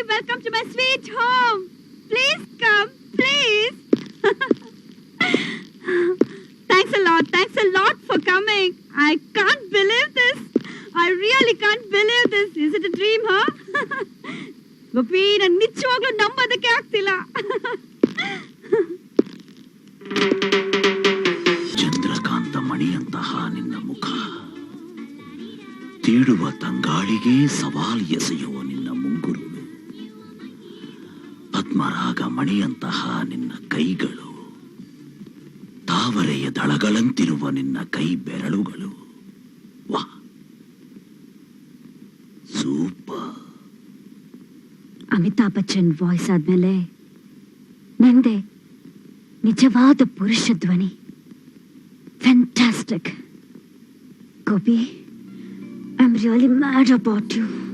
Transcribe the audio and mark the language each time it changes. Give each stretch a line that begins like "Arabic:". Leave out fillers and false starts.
English: Welcome to my sweet home. Please come, please. Thanks a lot for coming. I can't believe this. I really can't believe this. Is it a dream, huh?
Kannada: Gopi, ನಾನು ನಿಜವಾಗ್ಲೂ ನಂಬೋದಕ್ಕೆ ಆಗ್ತಿಲ್ಲ. ಚಂದ್ರಕಾಂತ ಮಣಿಯಂತಹ ನಿನ್ನ ಮುಖ, ತೀಡುವ ತಂಗಾಳಿಗೆ ಸವಾಲ್ ಎಸೆಯುವ ನಿನ್ನ ಮುಂಗುರುಳು, ಪದ್ಮರಾಗ ಮಣಿಯಂತಹ ನಿನ್ನ ಕೈಗಳು, ತಾವರೆಯ ದಳಗಳಂತಿರುವ ನಿನ್ನ ಕೈ ಬೆರಳುಗಳು. ವಾ, ಸೂಪರ್. ಅಮಿತಾಬ್ ಬಚ್ಚನ್ ವಾಯ್ಸ್ ಆದ್ಮೇಲೆ ನಿಂದೆ ನಿಜವಾದ ಪುರುಷ ಧ್ವನಿ. Fantastic.
English: Gopi, I'm really mad about you.